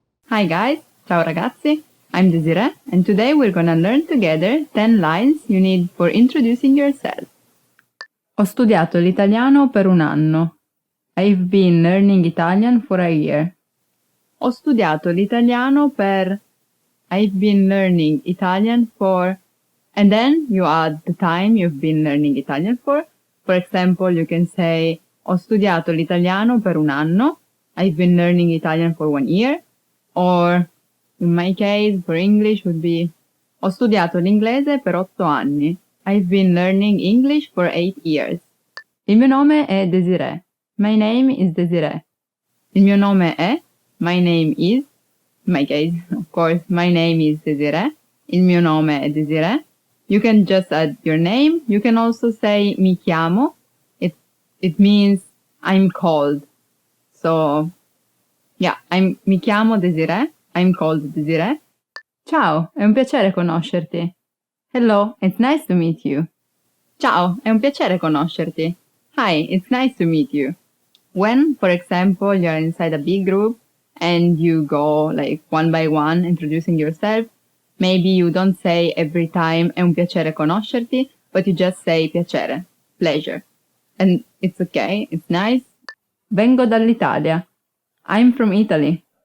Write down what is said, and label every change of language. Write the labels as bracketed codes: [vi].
[en] Hi guys, [it] ciao ragazzi, [en] I'm Desiree and today we're gonna learn together 10 lines you need for introducing yourself. [it] Ho studiato l'italiano per un anno. [en] I've been learning Italian for a year. [it] Ho studiato l'italiano per... [en] I've been learning Italian for... And then you add the time you've been learning Italian for. For example, you can say [it] ho studiato l'italiano per un anno. [en] I've been learning Italian for 1 year. Or, in my case, for English would be [it] ho studiato l'inglese per 8 anni. [en] I've been learning English for 8 years. [it] Il mio nome è Desiree. [en] My name is Desiree. [it] Il mio nome è, [en] my name is, in my case, of course, my name is Desiree. [it] Il mio nome è Desiree. [en] You can just add your name. You can also say [it] mi chiamo. [en] It means I'm called. [it] So, yeah, mi chiamo Desiree. [en] I'm called Desiree. [it] Ciao, è un piacere conoscerti. [en] Hello, it's nice to meet you. [it] Ciao, è un piacere conoscerti. [en] Hi, it's nice to meet you. When, for example, you're inside a big group and you go like one by one introducing yourself, maybe you don't say every time [it] è un piacere conoscerti, [en] but you just say [it] piacere, [en] pleasure. And it's okay, it's nice. [it] Vengo dall'Italia. [en] I'm from Italy.